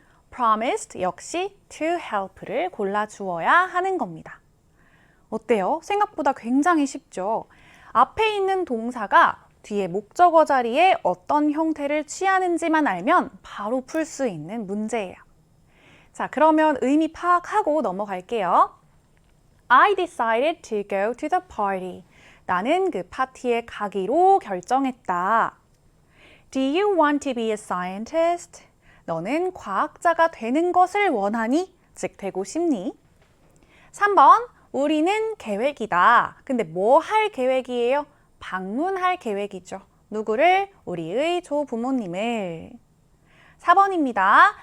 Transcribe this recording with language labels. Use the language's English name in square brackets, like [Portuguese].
[Korean] promised 역시 to help를 골라주어야 하는 겁니다. 어때요? 생각보다 굉장히 쉽죠? 앞에 있는 동사가 뒤에 목적어 자리에 어떤 형태를 취하는지만 알면 바로 풀 수 있는 문제예요. 자, 그러면 의미 파악하고 넘어갈게요. [English] I decided to go to the party. [Korean] 나는 그 파티에 가기로 결정했다. [English] Do you want to be a scientist? [Korean] 너는 과학자가 되는 것을 원하니? 즉, 되고 싶니? 3번, 우리는 계획이다. 근데 뭐 할 계획이에요? 방문할 계획이죠. 누구를? 우리의 조부모님을. 4번입니다.